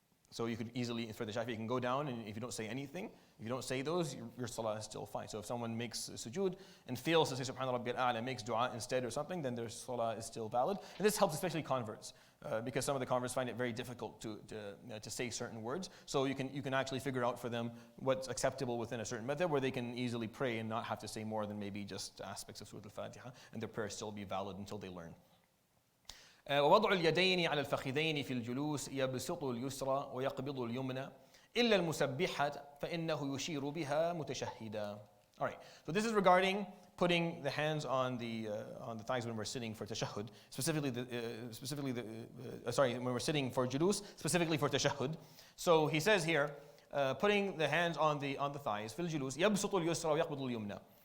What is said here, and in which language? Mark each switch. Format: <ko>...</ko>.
<en>So you could easily, for the Shafi'i, you can go down and if you don't say anything, if you don't say those, your salah is still fine. So if someone makes sujood and fails to say Subhana Rabbi al-A'la and makes dua instead or something, then their salah is still valid. And this helps especially converts because some of the converts find it very difficult to say certain words. So you can actually figure out for them what's acceptable within a certain method where they can easily pray and not have to say more than maybe just aspects of Surah Al-Fatiha, and their prayer still be valid until they learn.</en> <ar>ووضع اليدين على الفخذين في الجلوس يبسط اليسرى ويقبض اليمنى إلا المسبحة فإنه يشير بها متشهدا.</ar> <en>All right, so this is regarding putting the hands on the thighs when we're sitting for tashahhud, when we're sitting for julus, specifically for tashahhud. So he says here, putting the hands on the thighs</en> <ar>في الجلوس يبسط اليسرى ويقبض اليمنى.</ar>